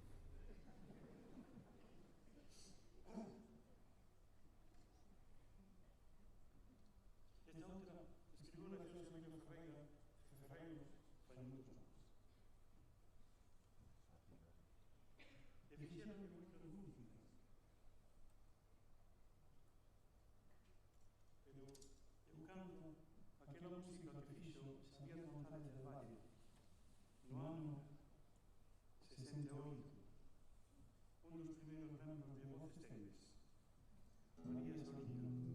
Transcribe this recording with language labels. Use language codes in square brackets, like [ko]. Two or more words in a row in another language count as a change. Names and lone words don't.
[es] Esta otra escribió una canción de Miguel Ferreiro, hace muchos años. [gl] E fixeron moitas músicas. Pero eu canto aquela música que fixo Xavier González del Valle no ano 68, un dos primeiros membros de Voces Teles, María Solina.